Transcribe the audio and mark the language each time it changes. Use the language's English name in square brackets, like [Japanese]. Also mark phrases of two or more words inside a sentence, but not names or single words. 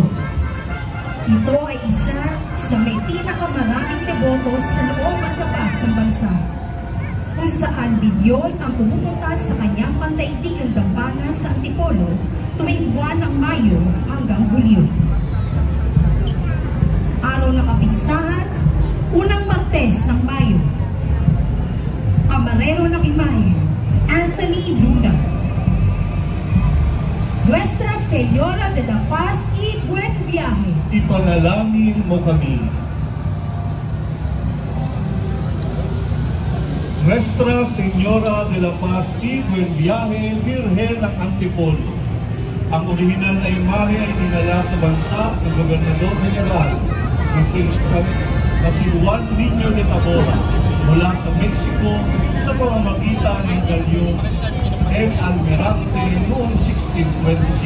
[Filipino] Ito ay isa sa may pinakamaraming deboto sa loob at labas ng bansa, kung saan bilyon ang pumupunta sa kanyang pandaigdigang dambana sa Antipolo tuwing buwan ng Mayo hanggang Hulyo. kapistahan, unang Martes ng Mayo. Kamarero ng imahe, Anthony Luna. [Spanish] Nuestra Señora de la Paz y Buen Viaje. [Filipino] Ipanalangin mo kami. [Spanish] Nuestra Señora de la Paz y Buen Viaje, [Filipino] Birhen ng Antipolo. Ang orihinal na imahe ay dinala sa bansa ng Gobernador General na si Juan Niño de Tabora mula sa Mexico sa pamamagitan ng galyong El Almirante noong 1626.